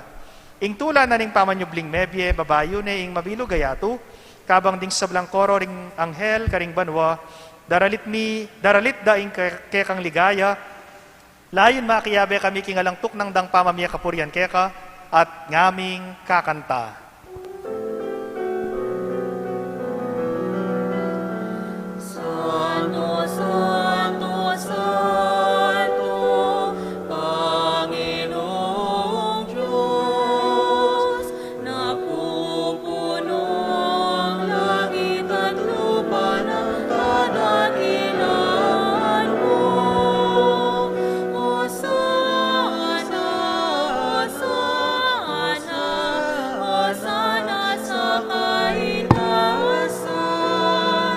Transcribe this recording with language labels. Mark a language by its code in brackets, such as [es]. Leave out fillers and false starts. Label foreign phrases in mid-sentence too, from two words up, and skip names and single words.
[pam] Ing tula na ning Pamanyubling Mebie, babayo na ing mabilog gayatu, kabang ding sablang koro ring anghel karing banwa, daralit da ing kekang ligaya, layon makiyabe kami kingalang tuknang dang pamamiya kapurian keka at ngaming kakanta. [tl] Santo, Santo, Santo, Panginoong Diyos, napupuno ang langit at lupa ng kadakilaan mo. Hosana, Hosana, Hosana sa kaitaasan.